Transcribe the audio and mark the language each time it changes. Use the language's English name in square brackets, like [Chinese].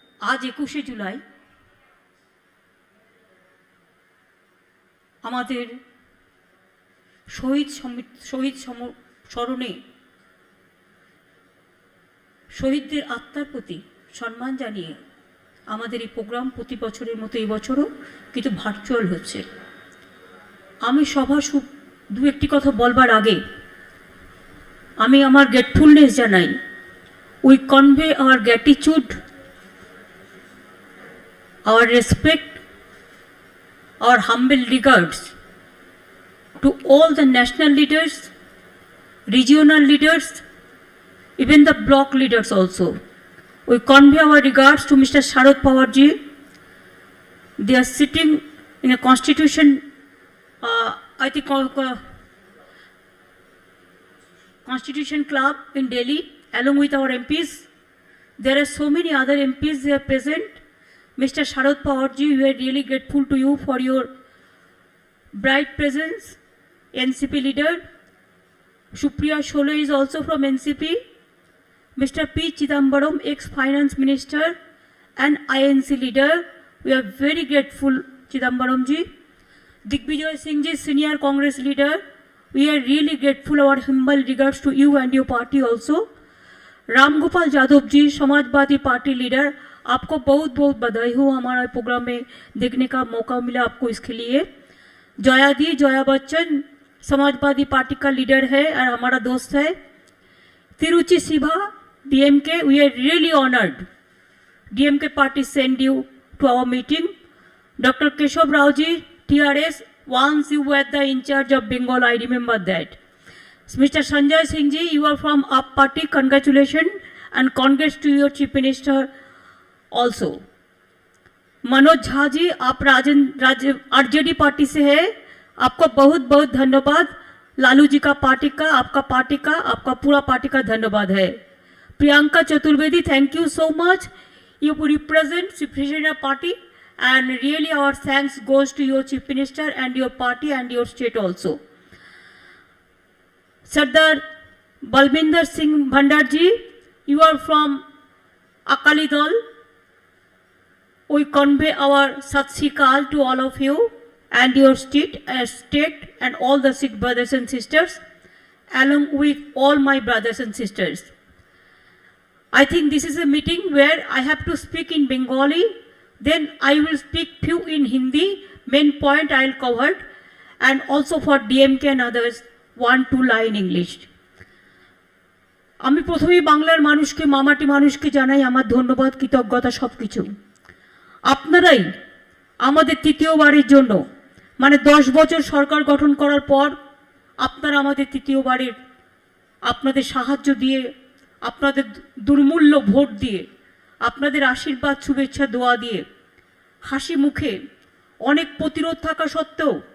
[Bangla] আজ 21শে জুলাই আমাদের শহীদ স্মরণে শহীদদের আত্মার প্রতি সম্মান জানিয়ে আমাদের এই প্রোগ্রাম প্রতি বছরের মতো এই বছরও কিন্তু ভার্চুয়াল হচ্ছে। আমি সভা দু একটি কথা বলবার আগে আমি আমার গ্রেটফুলনেস জানাই। [English] We convey our gratitude, our respect, our humble regards to all the national leaders, regional leaders, even the block leaders also. We convey our regards to Mr. Sharad Pawar ji. They are sitting in a constitution, I think Constitution Club in Delhi, along with our MPs. There are so many other MPs who are present. Mr. Sharad Pawar ji, we are really grateful to you for your bright presence. NCP leader Supriya Shole is also from NCP. Mr. P. Chidambaram, ex-finance minister and INC leader. We are very grateful, Chidambaram ji. Digvijoy Singh ji, senior Congress leader. We are really grateful. Our humble regards to you and your party also. [Hindi] Ramgopal Yadav ji, Samajwadi party leader, आपको बहुत बहुत बधाई हो हमारा programme में देखने का मौका मिला आपको, इसके लिए। जया दी, जया बच्चन समाजवादी पार्टी का लीडर है और हमारा दोस्त है। [English] Tiruchi Siva, DMK, we are really honored. DMK party send you to our meeting. Dr. Keshav Rao ji, TRS, once you were the in charge of Bengal, I remember that. Mr. Sanjay Singh ji, you are from UP party, congratulations and congrats to your chief minister also. [Hindi] Manoj Jha ji, आप RJD party से है, आपको बहुत बहुत धन्यवाद। लालू जी का party का, आपका पार्टी का, आपका पूरा पार्टी का धन्यवाद है। Priyanka Chaturvedi, thank you so much, [English] you represent Chief Minister party and really our thanks goes to your Chief Minister and your party and your state also. Sardar Balbinder Singh Bhandar ji, you are from Akali Dal. We convey our Sat Sri Akal to all of you and your state and all the Sikh brothers and sisters, along with all my brothers and sisters. I think this is a meeting where I have to speak in Bengali, then I will speak few in Hindi, main point I will cover, and also for DMK and others, 1-2 line English. [Bangla] আমি প্রথমেই বাংলার মানুষকে, মামাটি মানুষকে জানাই আমার ধন্যবাদ, কৃতজ্ঞতা সবকিছু। আপনারাই আমাদের তৃতীয়বারের জন্য, মানে 10 বছর সরকার গঠন করার পর আপনারা আমাদের তৃতীয়বারের আপনাদের সাহায্য দিয়ে, আপনাদের দুর্মূল্য ভোট দিয়ে, আপনাদের আশীর্বাদ, শুভেচ্ছা, দোয়া দিয়ে, হাসি মুখে, অনেক প্রতিরোধ থাকা সত্ত্বেও,